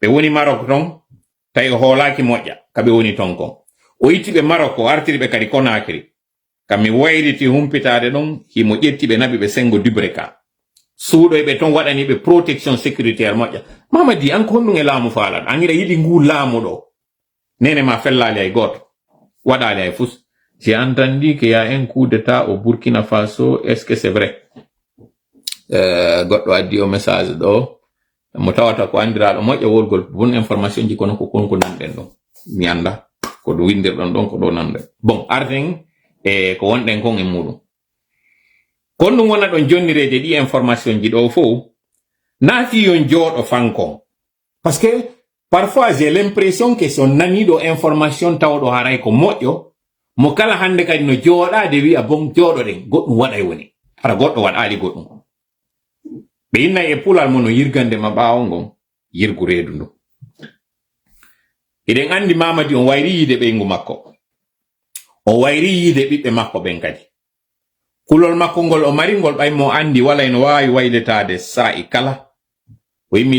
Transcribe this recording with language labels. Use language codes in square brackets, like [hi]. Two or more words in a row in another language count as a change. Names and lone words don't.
[ff] woni Maroc ton tawi o hoolaki moƴƴa kaɓe woni ton kon o yitti ɓe Maroc o artiri ɓe kadi Conakry kammi wayriti humpitade ɗon himo ƴetti ɓe naɓi ɓe sengo Dubreka suuɗoyɓe ton waɗaniɓe [fr] protection sécuritaire [ff] moƴƴa Mamadi an ko honɗum e laamu faalaɗo an ira yiɗi ngu laamu ɗo nene ma fellali hay goto waɗali hay fus [fr] j'ai entendu qu'il y a un coup d'état au Burkina Faso est-ce que c'est [ff] vrai goɗɗo addi o message ɗo mo tawata ko andiraɗo moƴƴa wolgol bon information ji kono ko konko nanɗen ɗon mi anda ko ɗo windirɗon ɗon ko ɗo nanɗen bon arden e ko wonɗen kon e muɗum kon ɗum wona ɗon jonnireje ɗi information ji ɗo fo naati yon jooɗo fankon [fr] parce que parfois j'ai l'impression que [ff] so naniɗo information tawɗo haray ko moƴƴo mo kala hande kadi no jooɗade wi'a bon jooɗoɗen goɗɗum waɗay woni hara goɗɗo waɗali goɗɗum ɓe innay e pulal mo no yirgande ma ɓawo ngon yirgu reedu ndu eɗen andi Mamadi on wayri yiide ɓeygu makko o wayri yiide ɓiɓɓe makko ɓen kadi kulol makko ngol o mari ngol ɓay mo andi wala eno wawi wayletade sa'i kala o yimmi